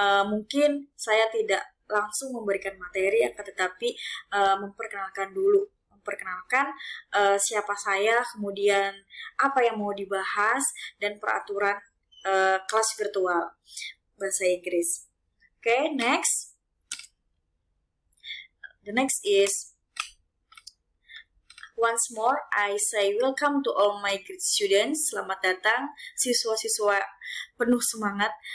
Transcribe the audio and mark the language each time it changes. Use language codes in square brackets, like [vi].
[id] Mungkin saya tidak langsung memberikan materi, akan tetapi memperkenalkan dulu. Memperkenalkan siapa saya, kemudian apa yang mau dibahas, dan peraturan kelas virtual bahasa Inggris. [en] Okay, next. The next is, once more, I say welcome to all my great students. [id] Selamat datang, siswa-siswa penuh semangat.